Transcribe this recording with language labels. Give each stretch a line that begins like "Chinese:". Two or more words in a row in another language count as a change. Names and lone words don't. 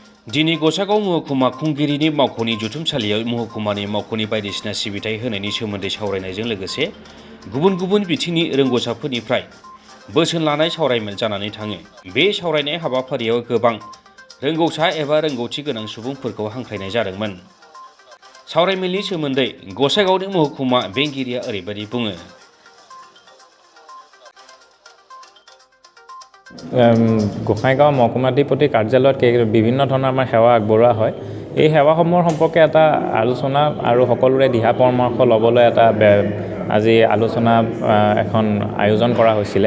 Bodo: दिनै गसागाव महकुमा खुंगिरिनि मावख'नि जथुमसालियाव महकुमानि मावख'नि बायदिसिना सिबिथाय होनायनि सोमोन्दै सावरायनायजों लोगोसे गुबुन गुबुन बिथिंनि रोंग'साफोरनिफ्राय बोसोन लानाय सावरायमेल जानानै थाङो। बे सावरायनाय हाबाफारियाव गोबां रोंगौसा एबा रोंगौथि गोनां सुबुंफोरखौ हांख्रायनाय जादोंमोन। सावरायमेलनि सोमोन्दै गसाइगावनि महकुमा बेंगिरिया ओरैबायदि बुङो।
Assamese: গোসাইগাঁও মহকুমাধিপতি কাৰ্যালয়ত বিভিন্ন ধৰণৰ আমাৰ সেৱা আগবঢ়োৱা হয়। এই সেৱাসমূহৰ সম্পৰ্কে এটা আলোচনা আৰু সকলোৰে দিহা পৰামৰ্শ ল'বলৈ এটা আজি আলোচনা এখন আয়োজন কৰা হৈছিলে।